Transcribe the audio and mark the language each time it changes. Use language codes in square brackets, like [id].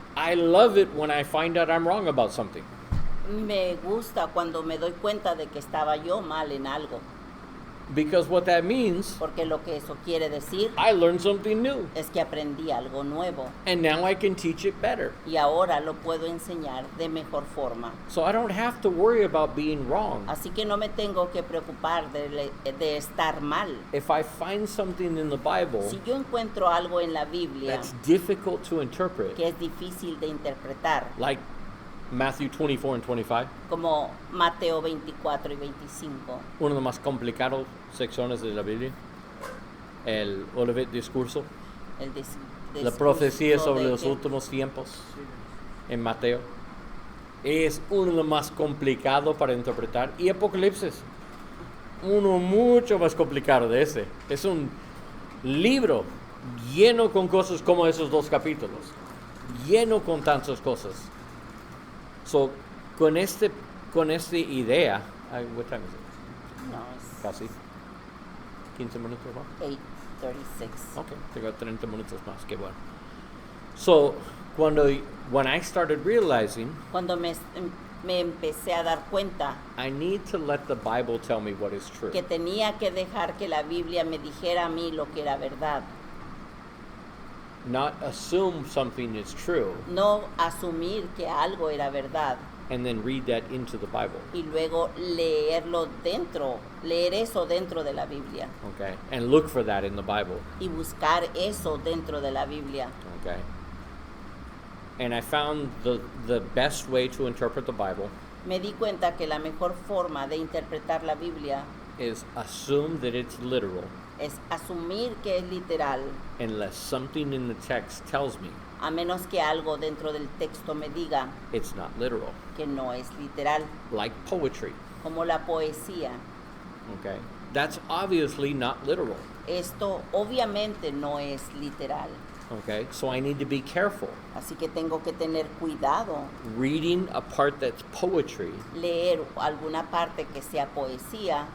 [en] I love it when I find out I'm wrong about something. [es] me gusta cuando me doy cuenta de que estaba yo mal en algo. [en] Because what that means, [es] Porque lo que eso quiere decir [en] I learned something new. [es] es que aprendí algo nuevo. [en] And now I can teach it better. [es] Y ahora lo puedo enseñar de mejor forma. [en] So I don't have to worry about being wrong. [es] Así que no me tengo que preocupar de estar mal. [en] If I find something in the Bible [es] Si yo encuentro algo en la Biblia [en] that's difficult to interpret, [es] que es difícil de interpretar, [en] like Matthew 24 and 25, [es] como Mateo 24 y 25, una de las más complicadas secciones de la Biblia, el Olivet discurso, el la discurso profecía sobre de los que- últimos tiempos en Mateo, es uno de los más complicados para interpretar. Y Apocalipsis, uno mucho más complicado de ese. Es un libro lleno con cosas como esos dos capítulos, lleno con tantas cosas. [en] So, [es] con esta idea, [en] what time is it? [es] No, es Casi 15 minutos más. 8:36. Ok, tengo 30 minutos más, qué bueno. [en] So, when I started realizing [es] Cuando me empecé a dar cuenta [en] I need to let the Bible tell me what is true. [es] que tenía que dejar que la Biblia me dijera a mí lo que era verdad, [en] Not assume something is true [es] no asumir que algo era verdad [en] and then read that into the Bible. [es] y luego leer eso dentro de la Biblia [en] Okay? And look for that in the Bible. [es] y buscar eso dentro de la Biblia. [en] Okay? And I found the best way to interpret the Bible [es] Me di cuenta que la mejor forma de interpretar la Biblia [en] is assume that it's literal [es] es asumir que es literal, [en] unless something in the text tells me [es] a menos que algo dentro del texto me diga [en] it's not literal. [es] que no es literal, [en] Like poetry. [es] como la poesía. [en] Okay? That's obviously not literal. [es] Esto obviamente no es literal, [en] Okay? So I need to be careful. [es] así que tengo que tener cuidado, [en] Reading a part that's poetry [es] leer alguna parte que sea poesía